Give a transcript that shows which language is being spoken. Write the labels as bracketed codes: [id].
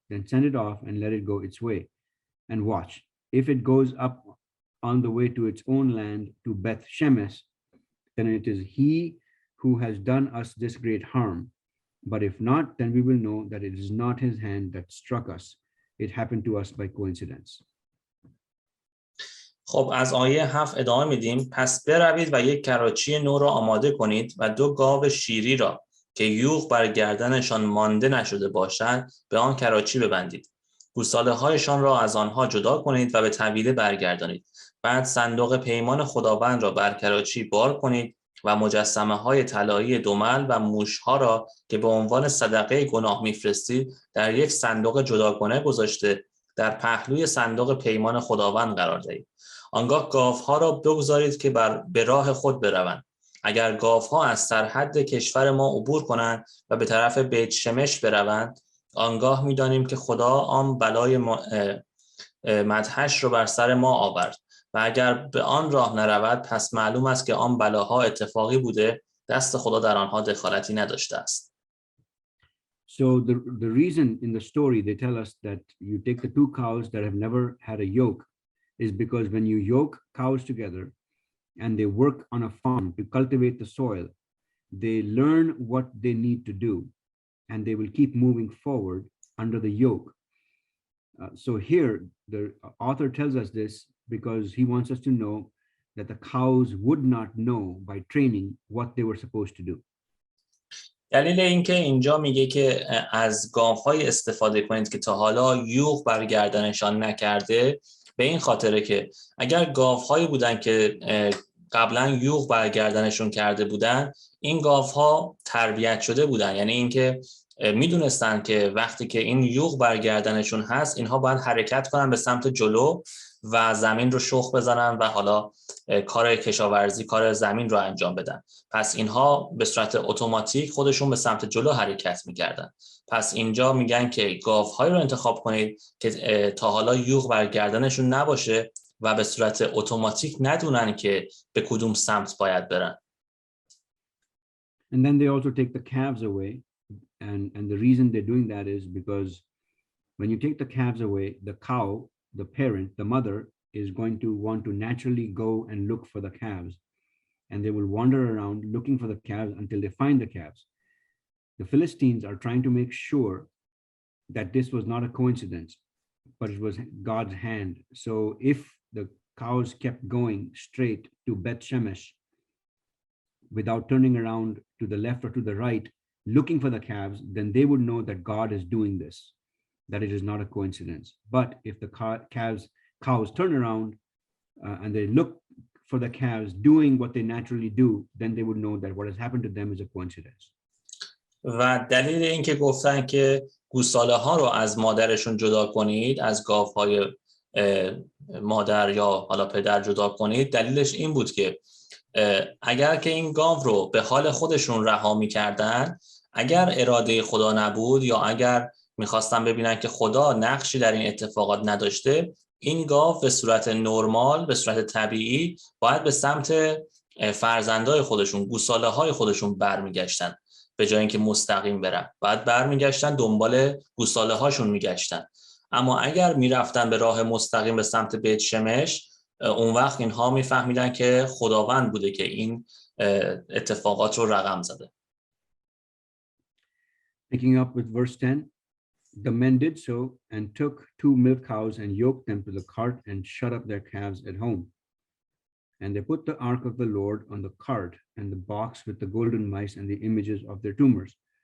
[en] Then send it off and let it go its way. And watch, if it goes up on the way to its own land to Beth Shemesh, then it is he who has done us this great harm. But if not, then we will know that it is not his hand that struck us. It happened to us by coincidence. [fa] خب از آیه 7 ادامه میدیم. پس بروید و یک کراچی نو را آماده کنید و 2 گاو شیری را که یوغ بر گردنشان مانده نشده باشد به آن کراچی ببندید. گوساله هایشان را از آنها جدا کنید و به طویله برگردانید. بعد صندوق پیمان خداوند را بر کراچی بار کنید و مجسمه های طلایی دمل و موش ها را که به عنوان صدقه گناه میفرستید در یک صندوق جداگانه گذاشته در پهلوی صندوق پیمان خداوند قرار دهید. آنگاه گاوها را بگذارید که به راه خود بروند. اگر گاوها از سرحد کشور ما عبور کنند و به طرف بیت شمش بروند، آنگاه می‌دانیم که خدا آن بلای مدهش را بر سر ما آورد و اگر به آن راه نرود، پس معلوم است که آن بلاها اتفاقی بوده، دست خدا در آنها دخالتی نداشته است. [en] So the reason in the story they tell us that you take the 2 cows that have never had a yoke is because when you yoke cows together and they work on a farm to cultivate the soil, they learn what they need to do and they will keep moving forward under the yoke. So here the author tells us this because he wants us to know that the cows would not know by training what they were supposed to do. [fa] دلیل اینکه اینجا میگه که از گاوهای استفاده کنید که تا حالا یوغ بر گردنشان نکرده، به این خاطره که اگر گاوهایی بودن که قبلا یوغ بر گردنشون کرده بودن، این گاوها تربیت شده بودن، یعنی اینکه میدونستن که وقتی که این یوغ بر گردنشون هست، اینها باید حرکت کنن به سمت جلو و زمین رو شخم بزنن و حالا کار کشاورزی، کار زمین رو انجام بدن. پس اینها به صورت اتوماتیک خودشون به سمت جلو حرکت میکردن. پس اینجا میگن که گاوهایی رو انتخاب کنید که تا حالا یوغ بر گردنشون نباشه و به صورت اتوماتیک ندونن که به کدوم سمت باید برن. [en] And then they also take the calves away, and the reason they're doing that is because when you take the calves away, the cow, the parent, the mother is going to want to naturally go and look for the calves, and they will wander around looking for the calves until they find the calves. The Philistines are trying to make sure that this was not a coincidence, but it was God's hand. So if the cows kept going straight to Beth Shemesh without turning around to the left or to the right, looking for the calves, then they would know that God is doing this, that it is not a coincidence. But if the cows turn around and they look for the calves doing what they naturally do, then they would know that what has happened to them is a coincidence. [fa] و دلیل این که گفتن که گوساله ها رو از مادرشون جدا کنید، از گاوهای مادر یا حالا پدر جدا کنید، دلیلش این بود که اگر که این گاو رو به حال خودشون رها می‌کردن، اگر اراده خدا نبود یا اگر میخواستن ببینن که خدا نقشی در این اتفاقات نداشته، این گاو به صورت نرمال، به صورت طبیعی باید به سمت فرزندای خودشون، گوساله های خودشون برمیگشتن. به جای اینکه مستقیم برن، باید برمیگشتن دنبال گوساله هاشون میگشتن. اما اگر میرفتن به راه مستقیم به سمت بیت شمش، اون وقت اینها میفهمیدن که خداوند بوده که این اتفاقات رو رقم زده. [en] Picking up with verse 10, the men did so and took 2 milk cows and yoked them to the cart and shut up their calves at home. And they put the ark of the Lord on the cart and the box with the golden mice and the images of their tumors.